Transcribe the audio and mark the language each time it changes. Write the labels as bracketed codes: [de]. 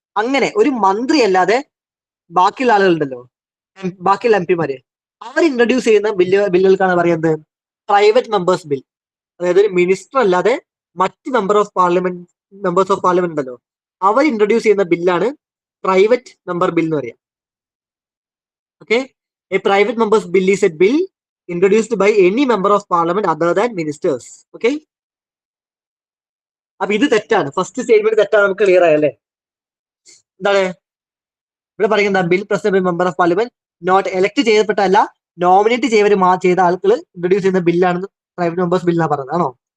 [ml] അങ്ങനെ ഒരു മന്ത്രി അല്ലാതെ ബാക്കിയുള്ള ആളുകളുണ്ടല്ലോ, ബാക്കിയുള്ള എംപിമാര്, അവർ ഇൻട്രൊഡ്യൂസ് ചെയ്യുന്ന ബില്ലുകൾക്കാണ് പറയുന്നത് പ്രൈവറ്റ് മെമ്പേഴ്സ് ബിൽ. അതായത് ഒരു മിനിസ്റ്റർ അല്ലാതെ മറ്റ് മെമ്പേഴ്സ് ഓഫ് പാർലമെന്റ് ഉണ്ടല്ലോ, അവർ ഇൻട്രൊഡ്യൂസ് ചെയ്യുന്ന ബില്ലാണ് പ്രൈവറ്റ് മെമ്പർ ബിൽ എന്ന് പറയാം. [en] Okay, a private members bill is a bill introduced by any member of parliament other than ministers. [ml] Okay, അപ്പൊ ഇത് തെറ്റാണ്. ഫസ്റ്റ് സ്റ്റേറ്റ്മെന്റ് തെറ്റാണ്. നമുക്ക് ക്ലിയർ ആയല്ലേ? എന്താണ് ഇവിടെ പറയുന്നത്? [en] bill present by member of parliament, [ml] not elect ചെയ്യപ്പെട്ടല്ല, nominate ചെയ്ത ആളുകൾ ഇൻട്രൊഡ്യൂസ് ചെയ്യുന്ന ബില്ലാണ് പ്രൈവറ്റ് മെമ്പേഴ്സ് ബിൽ എന്നാണ് പറയുന്നത്. ആണോ?